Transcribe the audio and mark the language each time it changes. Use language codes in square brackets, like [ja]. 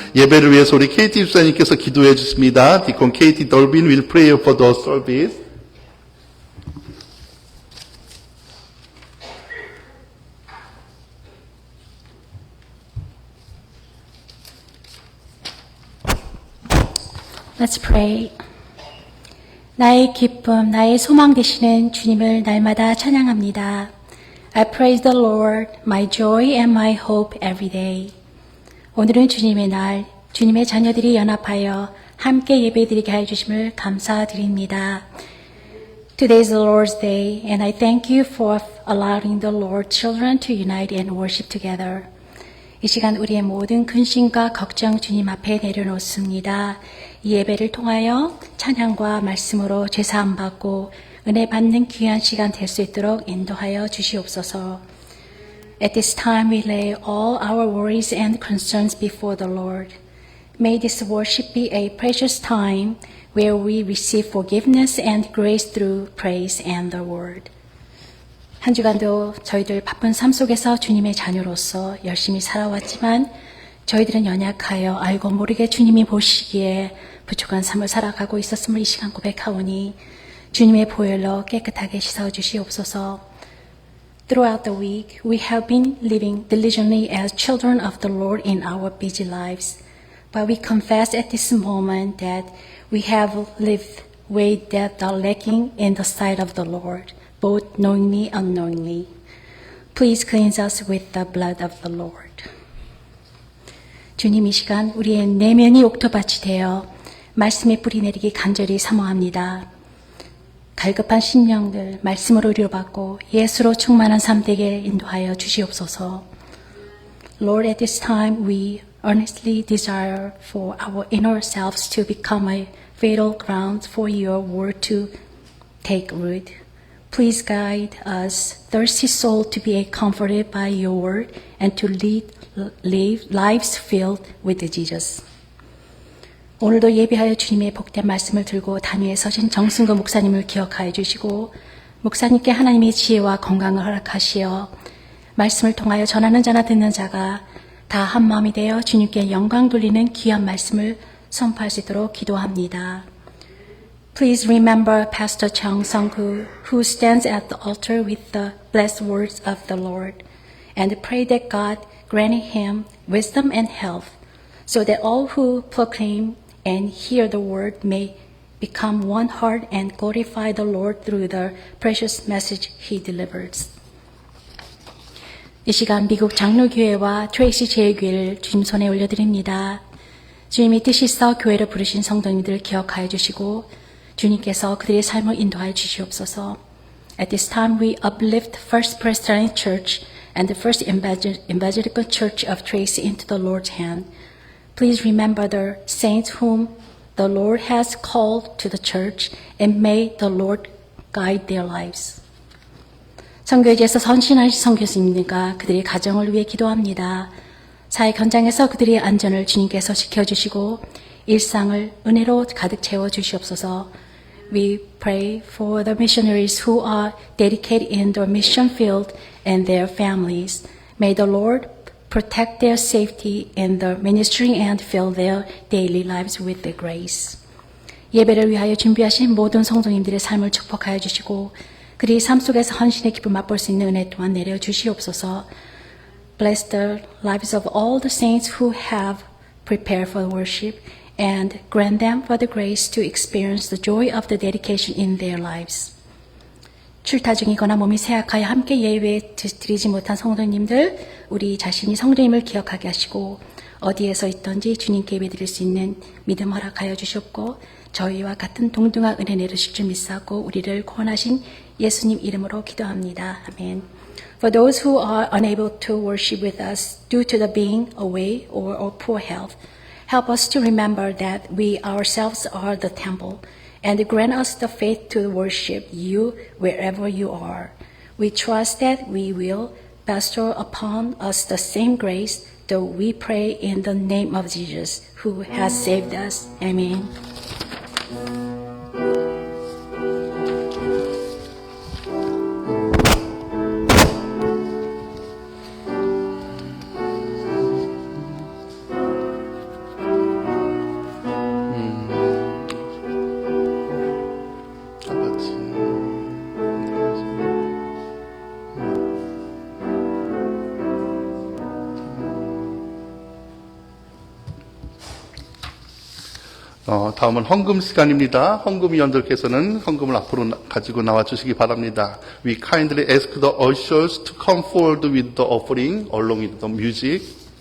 [ko] 예배를 위해서 우리 KT 집사님께서 기도해 주십니다. [en] 디콘 KT 돌빈 will pray for the service. Let's pray. [ko] 나의 기쁨, 나의 소망 되시는 주님을 날마다 찬양합니다. [en] I praise the Lord, my joy and my hope every day. [ko] 오늘은 주님의 날, 주님의 자녀들이 연합하여 함께 예배드리게 해주심을 감사드립니다. [en] Today is the Lord's Day, and I thank you for allowing the Lord's children to unite and worship together. [ko] 이 시간 우리의 모든 근심과 걱정 주님 앞에 내려놓습니다. 이 예배를 통하여 찬양과 말씀으로 죄사함 받고 은혜 받는 귀한 시간 될 수 있도록 인도하여 주시옵소서. [en] At this time we lay all our worries and concerns before the Lord. May this worship be a precious time where we receive forgiveness and grace through praise and the word. [ko] 한 주간도 저희들 바쁜 삶 속에서 주님의 자녀로서 열심히 살아왔지만 저희들은 연약하여 알고 모르게 주님이 보시기에 부족한 삶을 살아가고 있었음을 이 시간 고백하오니 주님의 보혈로 깨끗하게 씻어주시옵소서. [en] Throughout the week, we have been living diligently as children of the Lord in our busy lives. But we confess at this moment that we have lived ways that are lacking in the sight of the Lord, both knowingly and unknowingly. Please cleanse us with the blood of the Lord. [ko] 주님, 이 시간 우리의 내면이 옥토밭이 되어 말씀의 뿌리 내리기 간절히 사모합니다. 갈급한 심령들 말씀으로 위로받고 예수로 충만한 삶 되게 인도하여 주시옵소서. [en] Lord, at this time we earnestly desire for our inner selves to become a fertile ground for your word to take root. Please guide us, thirsty soul, to be comforted by your word and to live lives filled with Jesus. [ko] 오늘도 예배하여 주님의 복된 말씀을 들고 단위에 서신 정승구 목사님을 기억하여 주시고 목사님께 하나님의 지혜와 건강을 허락하시어 말씀을 통하여 전하는 자나 듣는 자가 다 한마음이 되어 주님께 영광 돌리는 귀한 말씀을 선포할 수 있도록 기도합니다. [en] Please remember Pastor Chung Sung-gu, who stands at the altar with the blessed words of the Lord, and pray that God grant him wisdom and health, so that all who proclaim and hear the word may become one heart and glorify the Lord through the precious message he delivers. [ko] 이 시간 미국 장로교회와 트레이시 제일교회를 주님 손에 올려드립니다. 주님이 뜻이 있어 교회를 부르신 성도님들을 기억하여 주시고 주님께서 그들의 삶을 인도하여 주시옵소서. [en] At this time we uplift First Presbyterian Church and the First Evangelical Church of Tracy into the Lord's hand. Please remember the saints whom the Lord has called to the church, and may the Lord guide their lives. [ko] 선교지에서 선신하신 선교사님들과 그들의 가정을 위해 기도합니다. 사회 현장에서 그들의 안전을 주님께서 지켜주시고 일상을 은혜로 가득 채워 주시옵소서. [en] We pray for the missionaries who are dedicated in the mission field and their families. May the Lord protect their safety in the ministry and fill their daily lives with the grace. [ko] 예배를 위하여 준비하신 모든 성도님들의 삶을 축복하여 주시고 그들이 삶 속에서 헌신의 기쁨을 맛볼 수 있는 은혜 또한 내려 주시옵소서. [en] Bless the lives of all the saints who have prepared for worship and grant them for the grace to experience the joy of the dedication in their lives. [ko] 출타 중이거나 몸이 쇠약하여 함께 예배 드리지 못한 성도님들, 우리 자신이 성도님을 기억하게 하시고 어디에서 있든지 주님께 예배 드릴 수 있는 믿음 허락하여 주셨고 저희와 같은 동등한 은혜 내리실 줄 믿사고 우리를 구원하신 예수님 이름으로 기도합니다. 아멘. [en] For those who are unable to worship with us due to the being away or poor health, help us to remember that we ourselves are the temple, and grant us the faith to worship you wherever you are. We trust that we will bestow upon us the same grace, though we pray in the name of Jesus, who has saved us. Amen. [ko] 다음은 헌금 시간입니다. 헌금위원들께서는 헌금을 앞으로 가지고 나와 주시기 바랍니다. [en] We kindly ask the ushers to come forward with the offering along with the music.